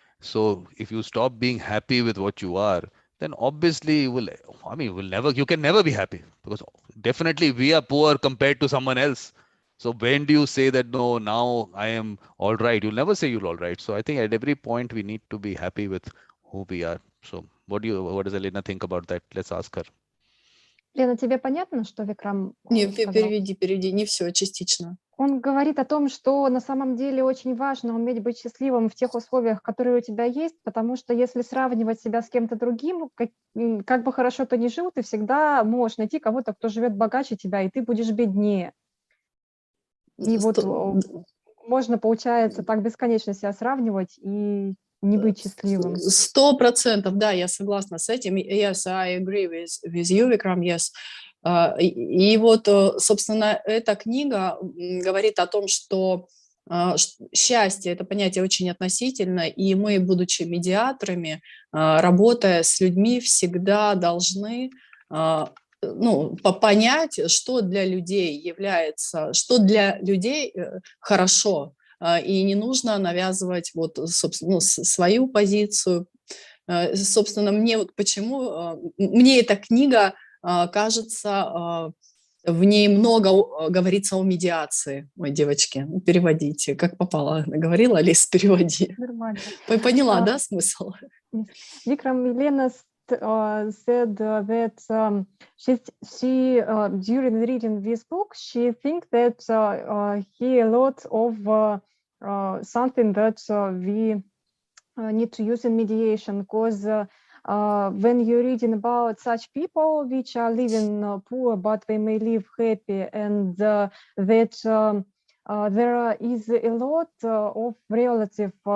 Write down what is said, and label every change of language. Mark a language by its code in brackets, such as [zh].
[en] So if you stop being happy with what you are, then obviously you can never be happy, because definitely we are poor compared to someone else. So when do you say that, no, now I am all right? You'll never say you're all right. So I think at every point we need to be happy with who we are. So what does Elena think about that? Let's ask her. [ru] Лена, тебе понятно, что Викрам Не, сказал? переведи, не все, частично. Он говорит о том, что на самом деле очень важно уметь быть счастливым в тех условиях, которые у тебя есть, потому что если сравнивать себя с кем-то другим, как бы хорошо ты ни жил, ты всегда можешь найти кого-то, кто живет богаче тебя, и ты будешь беднее. И вот можно, получается, так бесконечно себя сравнивать и не быть счастливым. 100%, да, я согласна с этим. [en] Yes, I agree with you, Vikram, yes. [ru] И вот, собственно, эта книга говорит о том, что счастье – это понятие очень относительно, и мы, будучи медиаторами, работая с людьми, всегда должны понять, что для людей является, что для людей хорошо. И не нужно навязывать собственно, свою позицию. Собственно, мне эта книга кажется, в ней много говорится о медиации. Ой, девочки, переводите, как попало. Говорила, Алис, переводи. Нормально. Поняла, да, смысл? [en] Vikram, Elena said that she during reading this book, she think that he a lot of something that we need to use in mediation, because when you're reading about such people which are living poor but they may live happy, and that there is a lot of relative